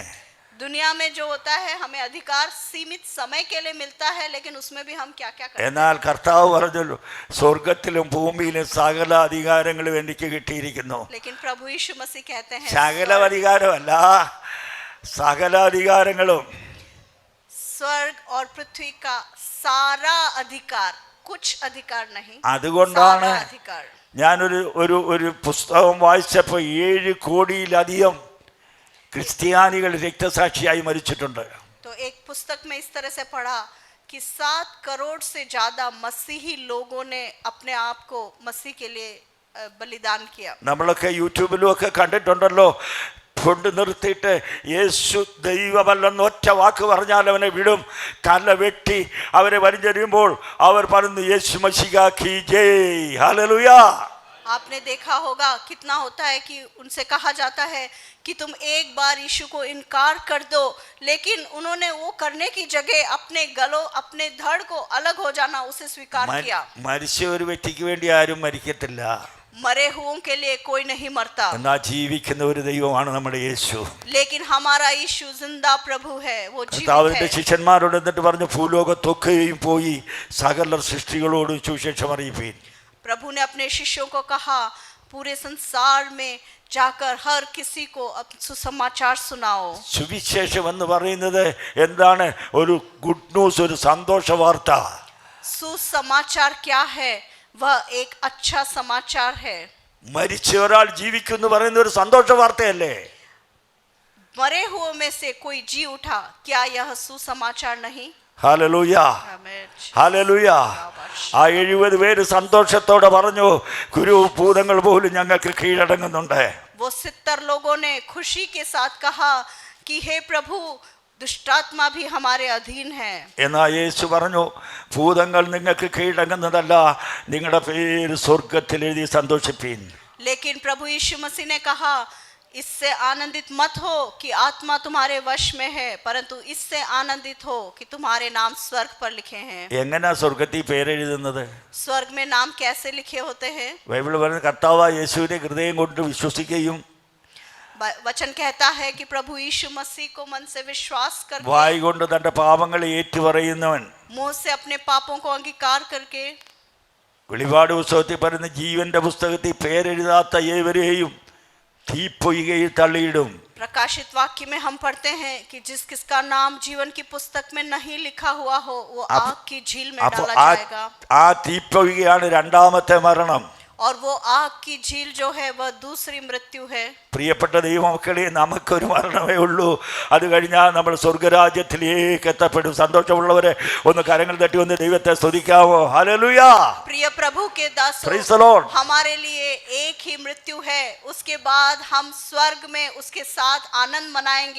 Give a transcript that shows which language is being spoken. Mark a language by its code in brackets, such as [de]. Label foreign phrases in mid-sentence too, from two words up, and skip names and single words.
[hi] दुनिया में जो होता है हमें अधिकार सीमित समय के लिए मिलता है, लेकिन उसमें भी हम क्या क्या करते हैं। [ml] എന്നാൽ കർത്താവ് പറഞ്ഞു, സ്വർഗത്തിലും ഭൂമിയിലും സകല അധികാരങ്ങളും എനിക്ക് കിട്ടിയിരിക്കുന്നു. [hi] लेकिन प्रभु यीशु मसीह कहते हैं [ml] സകല അധികാരമല്ല, സകല അധികാരങ്ങളും. [hi] स्वर्ग और पृथ्वी का सारा अधिकार, कुछ अधिकार नहीं, [ml] അതുകൊണ്ടാണ് [hi] सारा अधिकार। [ml] ഞാനൊരു പുസ്തകം വായിച്ചപ്പോൾ 7 കോടിയിലധികം ക്രിസ്ത്യാനികൾ രക്തസാക്ഷിയായി മരിച്ചിട്ടുണ്ട്. [hi] तो एक पुस्तक में इस तरह से पढ़ा कि 7 करोड़ से ज्यादा मसीही लोगों ने अपने आप को मसीह के लिए बलिदान किया। [ml] നമ്മളൊക്കെ യൂട്യൂബിലും ഒക്കെ കണ്ടിട്ടുണ്ടല്ലോ, കൊണ്ട് നിർത്തിയിട്ട് യേശു ദൈവമല്ലെന്ന് ഒറ്റ വാക്ക് പറഞ്ഞാൽ അവനെ വിടും, തല വെട്ടി അവരെ വലിഞ്ഞെറിയുമ്പോൾ അവർ പറയുന്നു, [hi] यीशु मसीह की जय, [ml] ഹല്ലേലൂയ. [hi] आपने देखा होगा कितना होता है कि उनसे कहा जाता है कि तुम एक बार यीशु को इनकार कर दो, लेकिन उन्होंने वो करने की जगह अपने गलों, अपने धड़ को अलग हो जाना, उसे स्वीकार किया। [ml] മരിച്ച ഒരു വ്യക്തിക്ക് വേണ്ടി ആരും മരിക്കത്തില്ല, [hi] मरे हुओं के लिए कोई नहीं मरता, [ml] എന്നാൽ ജീവിക്കുന്ന ഒരു ദൈവമാണ് നമ്മുടെ യേശു. [hi] लेकिन हमारा यीशु जिंदा प्रभु है, वो जीवित [ml] കർത്താവിന്റെ [hi] है। [ml] ശിഷ്യന്മാരോട് എന്നിട്ട് പറഞ്ഞു, ഭൂലോകത്തൊക്കെയും പോയി സകല സൃഷ്ടികളോടും സുവിശേഷം അറിയിപ്പീൻ. [hi] प्रभु ने अपने शिष्यों को कहा, पूरे संसार में जाकर हर किसी को सुसमाचार सुनाओ। [ml] സുവിശേഷം എന്ന് പറയുന്നത് എന്താണ്? ഒരു [en] good news, [ml] ഒരു സന്തോഷ വാർത്ത. [hi] सुसमाचार क्या है? वह एक अच्छा समाचार है। [ml] മരിച്ച ഒരാൾ ജീവിക്കുന്നു പറയുന്ന ഒരു സന്തോഷ വാർത്തയല്ലേ? [hi] मरे हुओं में से कोई जी उठा, क्या यह सुसमाचार नहीं? [ml] ഹല്ലേലൂയ, [hi] आमीन। [ml] ഹല്ലേലൂയ. ആ 70 പേര് സന്തോഷത്തോടെ പറഞ്ഞു, കുരുഭൂതങ്ങൾ പോലും ഞങ്ങൾക്ക് കീഴടങ്ങുന്നുണ്ട്. [hi] वो 70 लोगों ने खुशी के साथ कहा कि हे प्रभु, दुष्टात्मा भी हमारे अधीन है। [ml] എന്നാൽ യേശു പറഞ്ഞു, ഭൂതങ്ങൾ നിങ്ങൾക്ക് കീഴടങ്ങുന്നതല്ല, നിങ്ങളുടെ പേര് സ്വർഗത്തിൽ എഴുതി സന്തോഷിപ്പീൻ. [hi] लेकिन प्रभु यीशु मसीह ने कहा, इससे आनंदित मत हो कि आत्मा तुम्हारे वश में है, परंतु इससे आनंदित हो कि तुम्हारे नाम स्वर्ग पर लिखे हैं। [ml] എങ്ങനെയാ സ്വർഗത്തിൽ പേരെഴുതുന്നത്? [hi] स्वर्ग में नाम कैसे लिखे होते हैं? [ml] ബൈബിൾ പറയുന്നത് കർത്താവായ യേശുവിനെ ഹൃദയം കൊണ്ട് വിശ്വസിക്കുകയും [hi] वचन कहता है कि प्रभु यीशु मसीह को मन से विश्वास करके, [ml] വായ് കൊണ്ട് തന്റെ പാപങ്ങളെ ഏറ്റുപറയുന്നവൻ, [hi] मुंह से अपने पापों को अंगीकार करके, [ml] വെളിപാട് പുസ്തകത്തിൽ പറയുന്ന ജീവന്റെ പുസ്തകത്തിൽ പേരെഴുതാത്ത ഏവരെയും തീപ്പൊയ്കയിൽ തള്ളിയിടും. [hi] प्रकाशित वाक्य में हम पढ़ते हैं कि जिसका नाम जीवन की पुस्तक में नहीं लिखा हुआ हो, वो आग की झील में [ml] അപ്പൊ [hi] डाला जाएगा। [ml] ആ തീപ്പൊയ്കയാണ് രണ്ടാമത്തെ മരണം. [hi] और वो आग की झील जो है वह दूसरी मृत्यु है। [ml] പ്രിയപ്പെട്ട ദൈവമക്കളെ, നമുക്കൊരു മരണമേ ഉള്ളൂ, അത് കഴിഞ്ഞാൽ നമ്മൾ സ്വർഗരാജ്യത്തിലേക്ക് എത്തപ്പെടും. സന്തോഷമുള്ളവരെ ഒന്ന് കരങ്ങൾ തട്ടി ഒന്ന് ദൈവത്തെ സ്തുതിക്കാവോ? ഹല്ലേലൂയ. [hi] प्रिय प्रभु के दासों, [en] Praise the Lord. [hi] हमारे लिए एक ही मृत्यु है, उसके बाद हम स्वर्ग में उसके साथ आनंद मनाएंगे।